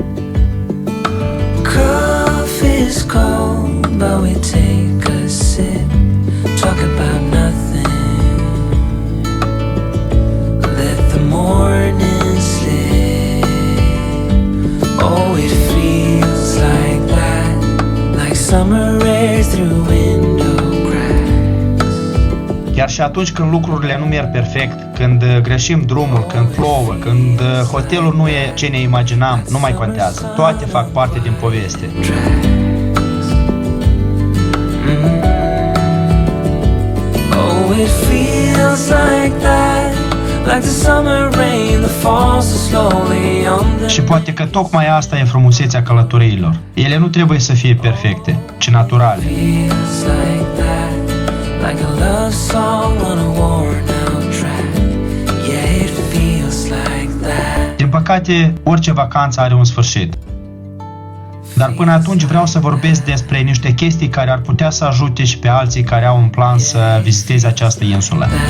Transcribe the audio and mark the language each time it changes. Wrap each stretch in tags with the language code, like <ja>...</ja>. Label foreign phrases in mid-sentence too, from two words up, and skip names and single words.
<en>Coffee's cold, but we take a sip, talk about nothing. Let the morning slip. Oh, it feels like that, like summer air through window.</en> <ro>Chiar și atunci când lucrurile nu merg perfect, când greșim drumul, când plouă, când hotelul nu e ce ne imaginam, nu mai contează. Toate fac parte din poveste.</ro> <en>Oh, it feels like that, like the summer rain that falls so slowly on the...</en> <ro>Și poate că tocmai asta e frumusețea călătoriilor. Ele nu trebuie să fie perfecte, ci naturale.</ro> <en>Feels like that. Like a love song on a worn out track. Yeah, it feels like that.</en> <ro>Din păcate, orice vacanță are un sfârșit. Dar până atunci vreau să vorbesc despre niște chestii care ar putea să ajute și pe alții care au un plan să viziteze această insulă.</ro>